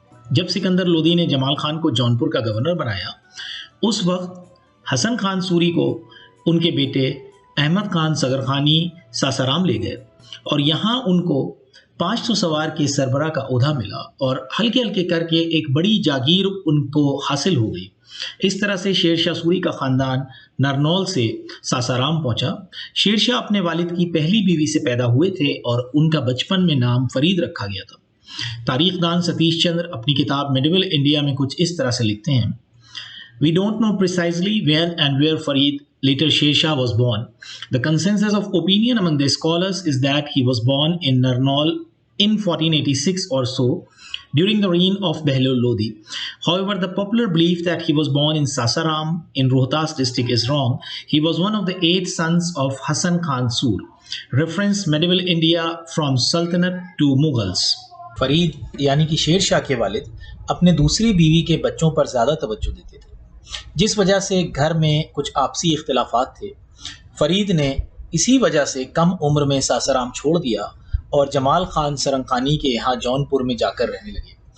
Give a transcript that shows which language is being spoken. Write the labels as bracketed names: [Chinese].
[Urdu] جب سکندر لودھی نے جمال خان کو جونپور کا گورنر بنایا، اس وقت حسن خان سوری کو ان کے بیٹے احمد خان صغرخانی ساسارام لے گئے اور یہاں ان کو 500 سوار کے سربراہ کا عہدہ ملا اور ہلکے ہلکے کر کے ایک بڑی جاگیر ان کو حاصل ہو گئی۔ اس طرح سے شیر شاہ سوری کا خاندان نرنول سے ساسارام پہنچا۔ شیر شاہ اپنے والد کی پہلی بیوی سے پیدا ہوئے تھے اور ان کا بچپن میں نام فرید رکھا گیا تھا۔ تاریخ دان ستیش چندر اپنی کتاب میڈیول انڈیا میں کچھ اس طرح سے لکھتے ہیں: [English] We don't know precisely when and where Farid, later Sher Shah, was born. The consensus of opinion among the scholars is that he was born in Narnaul in 1486 or so, during the reign of Behlul Lodi. However, the popular belief that he was born in Sasaram in Rohtas district is wrong. He was one of the 8 sons of Hassan Khan Sur. Reference Medieval India from Sultanate to Mughals. [Urdu] Farid یعنی کہ شیر شاہ کے والد اپنے دوسری بیوی کے بچوں پر زیادہ توجہ دیتے تھے، جس وجہ سے گھر میں کچھ آپسی اختلافات تھے۔ فرید نے اسی وجہ سے کم عمر میں ساسارام چھوڑ دیا اور جمال خان سرنگخانی کے یہاں جونپور میں جا کر رہنے لگے۔